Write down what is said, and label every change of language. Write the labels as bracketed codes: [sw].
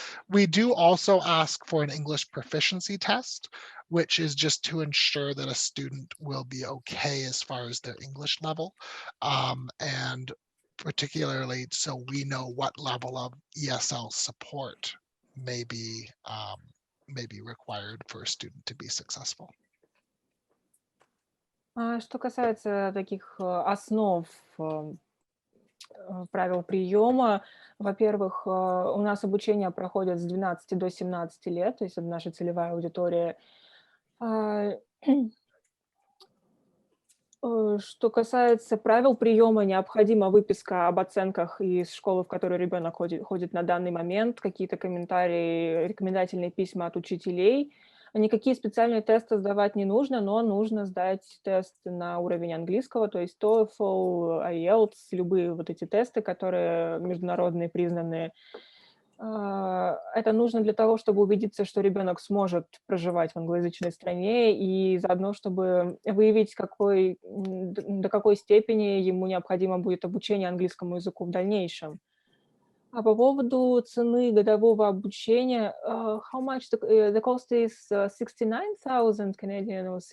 [en] We do also ask for an English proficiency test, which is just to ensure that a student will be okay as far as their English level. And particularly so we know what level of ESL support may be required for a student to be successful. [ru] Что касается таких основ правил приема, во-первых, у нас обучение проходит с 12 до 17 лет, то есть это наша целевая аудитория. Что касается правил приема, необходима выписка об оценках из школы, в которой ребенок ходит на данный момент, какие-то комментарии, рекомендательные письма от учителей. Никакие специальные тесты сдавать не нужно, но нужно сдать тест на уровень английского, то есть TOEFL, IELTS, любые вот эти тесты, которые международные признанные. Это нужно для того, чтобы убедиться, что ребенок сможет проживать в англоязычной стране, и заодно, чтобы выявить, до какой степени ему необходимо будет обучение английскому языку в дальнейшем. А по поводу цены годового обучения, [en] how much the cost is 69,000 Canadian or